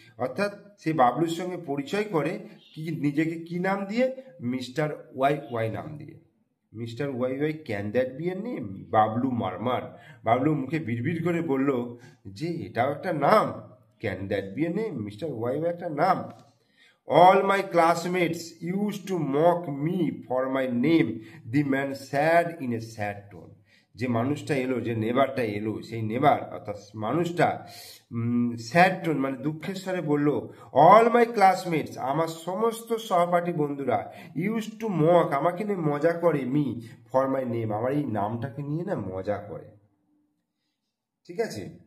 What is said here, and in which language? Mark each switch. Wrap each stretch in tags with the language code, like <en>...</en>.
<bn>অর্থাৎ সে বাবলুর সঙ্গে পরিচয় করে কি, নিজেকে কি নাম দিয়ে? মিস্টার ওয়াই ওয়াই নাম দিয়ে। Mister Y Y,</bn> <en>Can that be a name?</en> <bn>Bablu মারমার, Bablu মুখে বিড়বিড় করে বলল যে এটাও একটা নাম,</bn> <en>can that be a name,</en> <bn>mister Y Y একটা নাম।</bn> <en>All my classmates used to mock me for my name, the man said in a sad tone.</en> <bn>যে মানুষটা এলো, যে নেবারটা এলো, সেই নেবার অর্থাৎ মানুষটা স্যাড টোন মানে দুঃখের স্বরে বলল,</bn> <en>all my classmates,</en> <bn>আমার সমস্ত সহপাঠী বন্ধুরা,</bn> <en>use to mock,</en> <bn>আমাকে নিয়ে মজা করে,</bn> <en>me for my name,</en> <bn>আমার এই নামটাকে নিয়ে না মজা করে, ঠিক আছে?</bn>